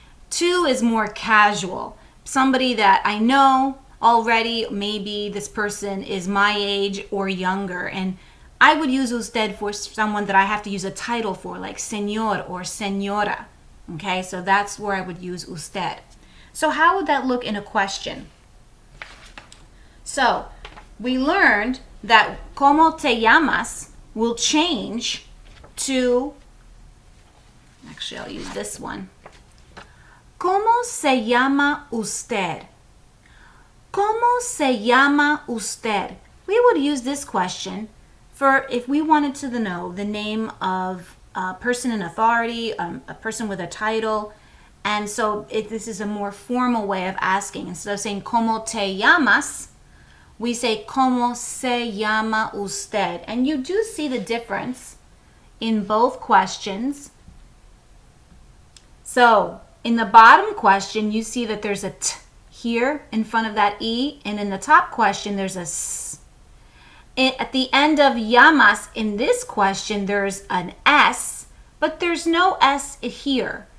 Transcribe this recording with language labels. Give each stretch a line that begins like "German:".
English: Tú is more casual. Somebody that I know already, maybe this person is my age or younger, and I would use usted for someone that I have to use a title for, like señor or señora. Okay, so that's where I would use usted. So how would that look in a question? So we learned that
Spanish: ¿Cómo te llamas?
English: Will change to, actually I'll use this one.
Spanish: ¿Cómo se llama usted? ¿Cómo se llama usted?
English: We would use this question for if we wanted to know the name of a person in authority, a person with a title. And so this is a more formal way of asking. Instead of saying
Spanish: ¿Cómo te llamas?,
English: we say
Spanish: ¿Cómo se llama usted?
English: And you do see the difference in both questions. So in the bottom question, you see that there's a t here in front of that e, and in the top question, there's a s. At the end of llamas in this question, there's an s, but there's no s here.